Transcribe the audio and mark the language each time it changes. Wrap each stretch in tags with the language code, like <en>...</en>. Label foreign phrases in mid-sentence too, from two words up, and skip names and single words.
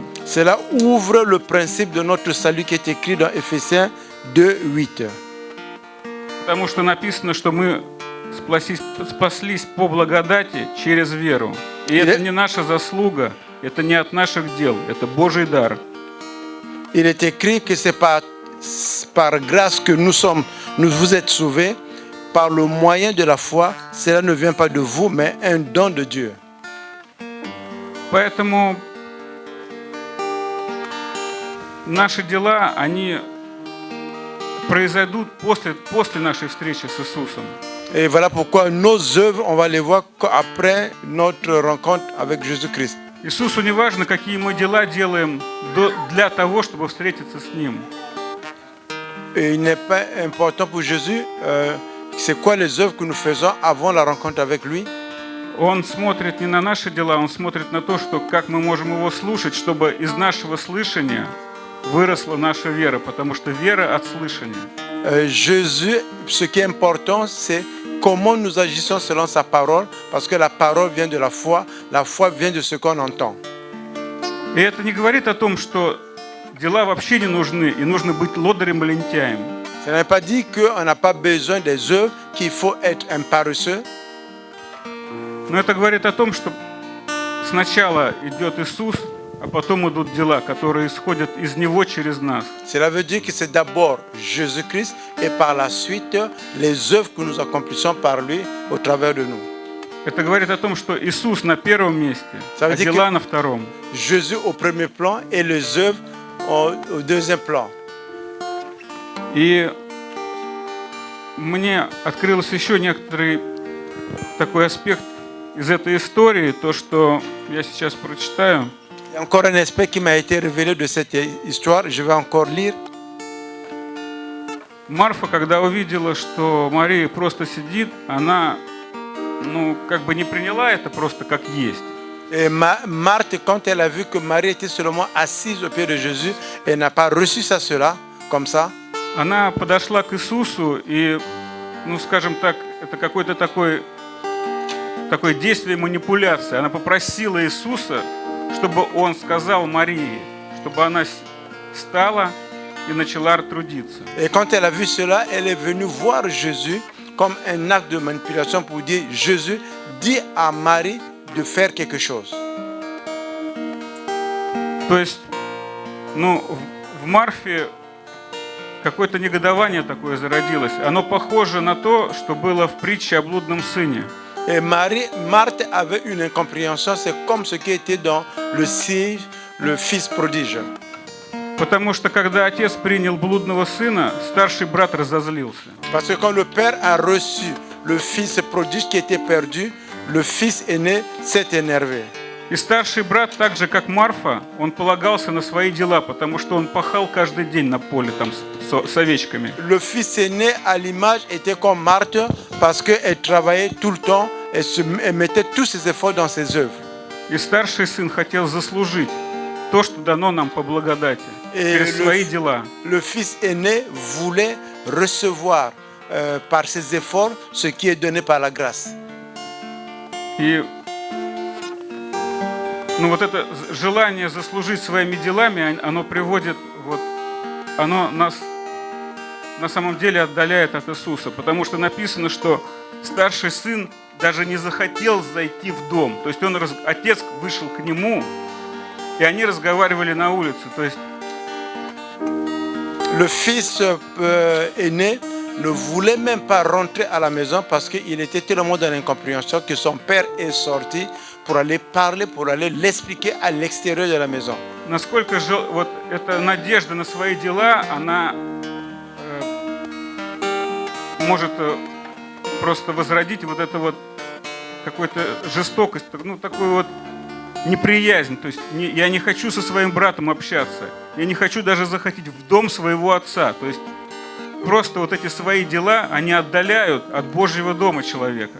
<fr>Cela ouvre le principe de notre salut qui est écrit dans Éphésiens 2:8.</fr> <ru>Потому что написано, что мы спаслись по благодати через веру. И это не наша заслуга, это не от наших дел, это Божий дар.</ru> <fr>Il est écrit que c'est par grâce que vous êtes sauvés, par le moyen de la foi. Cela ne vient pas de vous, mais un don de Dieu.</fr> <ru>Поэтому наши дела, они произойдут после нашей встречи с Иисусом.</ru> <fr>Et voilà pourquoi nos œuvres, on va les voir après notre rencontre avec Jésus-Christ.</fr> <ru>Иисусу не важно, какие мы дела делаем для того, чтобы встретиться с Ним.</ru> <fr>Et il n'est pas important pour Jésus, c'est quoi les œuvres que nous faisons avant la rencontre avec lui.</fr> <ru>Он смотрит не на наши дела, Он смотрит на то, что как мы можем Его слушать, чтобы из нашего слышания выросла наша вера, потому что вера от слышания.</ru> <fr>Jésus, ce qui est important, c'est comment nous agissons selon sa parole, parce que la parole vient de la foi vient de ce qu'on entend.</fr> <ru>И это не говорит о том, что дела вообще не нужны, и нужно быть лодырем и лентяем.</ru> <fr>Ça ne veut pas dire qu'on n'a pas besoin des œuvres, qu'il faut être un paresseux.</fr> <ru>Но это говорит о том, что сначала идет Иисус, а потом идут дела, которые исходят из Него через нас.</ru> <fr>Cela veut dire que c'est d'abord Jésus-Christ et par la suite les œuvres que nous accomplissons par lui au travers de nous.</fr> <ru>Это говорит о том, что Иисус на первом месте, а дела на втором.</ru> <fr>Jésus au premier plan et les œuvres au deuxième plan.</fr> <ru>И мне открылся еще некоторый такой аспект из этой истории, то, что я сейчас прочитаю.</ru> <fr>Il y a encore un aspect qui m'a été révélé de cette histoire, je vais encore lire.</fr> <ru>Марфа, когда увидела, что Мария просто сидит, она, как бы не приняла это просто как есть.</ru> <fr>Et Marthe, quand elle a vu que Marie était seulement assise au pied de Jésus, elle n'a pas reçu ça, cela, comme ça.</fr> <ru>Она подошла к Иисусу и, скажем так, это какое-то такое действие манипуляции. Она попросила Иисуса, чтобы он сказал Марии, чтобы она встала и начала трудиться.</ru> <fr>Et quand elle a vu cela, elle est venue voir Jésus comme un acte de manipulation pour dire, Jésus dit à Marie de faire quelque chose.</fr> <ru>То есть, в Марфе какое-то негодование такое зародилось. Оно похоже на то, что было в притче о блудном сыне.</ru> <fr>Et Marthe avait une incompréhension, c'est comme ce qui était dans le fils prodige.</fr> <ru>Потому что когда отец принял блудного сына, старший брат разозлился.</ru> <fr>Parce que quand le père a reçu le fils prodige qui était perdu, le fils aîné s'est énervé.</fr> <ru>И старший брат, так же как Марфа, он полагался на свои дела, потому что он пахал каждый день на поле там с овечками.</ru> <fr>Le fils aîné à l'image était comme Marthe parce qu'elle travaillait tout le temps et elle mettait tous ses efforts dans ses œuvres.</fr> <ru>И старший сын хотел заслужить то, что дано нам по благодати, через свои дела.</ru> <fr>Le fils aîné voulait recevoir par ses efforts ce qui est donné par la grâce.</fr> <ru>И вот это желание заслужить своими делами, оно приводит, оно нас на самом деле отдаляет от Иисуса, потому что написано, что старший сын даже не захотел зайти в дом. То есть отец вышел к нему, и они разговаривали на улице. То есть</ru> <fr>le fils aîné ne voulait même pas rentrer à la maison parce qu'il était tellement dans l'incompréhension que son père est sorti pour aller parler, pour aller l'expliquer à l'extérieur de la maison.</fr> <ru>Насколько эта надежда на свои дела, она может просто возродить какую-то жестокость, такую неприязнь. То есть я не хочу со своим братом общаться, я не хочу даже заходить в дом своего отца. То есть просто эти свои дела, они отдаляют от Божьего дома человека.</ru>